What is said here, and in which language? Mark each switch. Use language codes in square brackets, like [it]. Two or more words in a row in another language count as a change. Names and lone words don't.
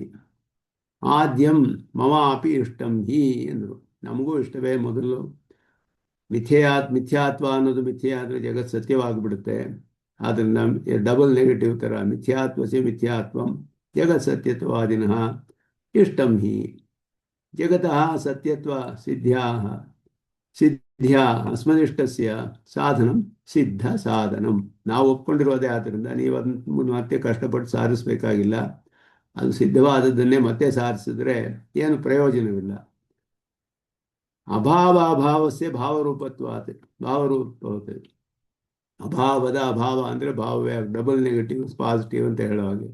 [sa] ಆದ್ಯಂ ಮಮಾಪಿ ಇಷ್ಟಂ ಹಿ ಎಂದರು. [kn] ನಮಗೂ ಇಷ್ಟವೇ ಮೊದಲು. ಮಿಥ್ಯಾತ್ವ ಅನ್ನೋದು ಮಿಥ್ಯೆ ಆದರೆ ಜಗತ್ ಸತ್ಯವಾಗಿಬಿಡುತ್ತೆ. [sa] ಆದ್ದರಿಂದ [en] double negative [sa] ಥರ ಮಿಥ್ಯಾತ್ವಸ್ಯ ಮಿಥ್ಯಾತ್ವಂ ಜಗತ್ ಸತ್ಯತ್ವಾದಿನಃ ಇಷ್ಟಂ ಹಿ. ಜಗತಃ ಸತ್ಯತ್ವ ಸಿದ್ಧ್ಯಾ ಅಸ್ಮದಿಷ್ಟಸ್ಯ ಸಾಧನಂ ಸಿದ್ಧ ಸಾಧನಂ. [kn] ನಾವು ಒಪ್ಕೊಂಡಿರೋದೇ. ಆದ್ದರಿಂದ ನೀವು ಅದನ್ನು ಮತ್ತೆ ಕಷ್ಟಪಟ್ಟು ಸಾಧಿಸಬೇಕಾಗಿಲ್ಲ. ಅದು ಸಿದ್ಧವಾದದ್ದನ್ನೇ ಮತ್ತೆ ಸಾಧಿಸಿದ್ರೆ ಏನು ಪ್ರಯೋಜನವಿಲ್ಲ. [sa] ಅಭಾವಸ್ಯ ಭಾವರೂಪತ್ವಾತ್ ಭಾವರೂಪವತ್. [kn] ಅಭಾವದ ಅಭಾವ ಅಂದರೆ ಭಾವವೇ, [en] double negative positive [kn] ಅಂತ ಹೇಳೋ ಹಾಗೆ.